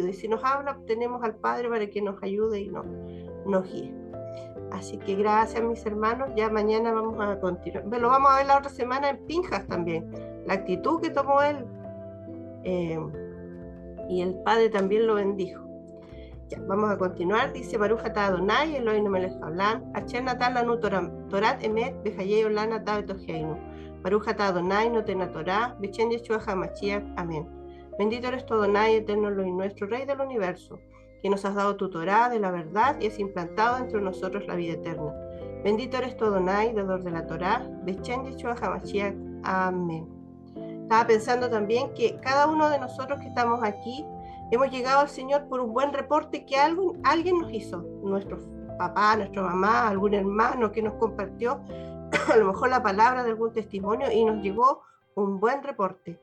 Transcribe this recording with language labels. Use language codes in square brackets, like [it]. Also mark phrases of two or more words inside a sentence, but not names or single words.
[es] Y si nos habla, tenemos al Padre para que nos ayude y nos guíe. Así que gracias, mis hermanos. Ya mañana vamos a continuar. Lo vamos a ver la otra semana en Pinjas también. La actitud que tomó él. Y el Padre también lo bendijo. Ya, vamos a continuar. [he] Dice ברוך אתה אדוני אלוהינו מלך העולם אשר נתן לנו תורת אמת בחיי עולם אתה בתוכנו. ברוך אתה אדוני נותן תורה בשם ישוע המשיח. [es] Amén. Bendito eres tú, Adonai, eterno Elohim, nuestro Rey del universo, que nos has dado tu Torah de la verdad y has implantado entre nosotros la vida eterna. Bendito eres tú, Adonai, dador de la Torah [he] בשם ישוע המשיח. [es] Amén. Estaba pensando también que cada uno de nosotros que estamos aquí hemos llegado al Señor por un buen reporte que alguien nos hizo, nuestro papá, nuestra mamá, algún hermano que nos compartió a lo mejor la palabra de algún testimonio y nos llegó un buen reporte.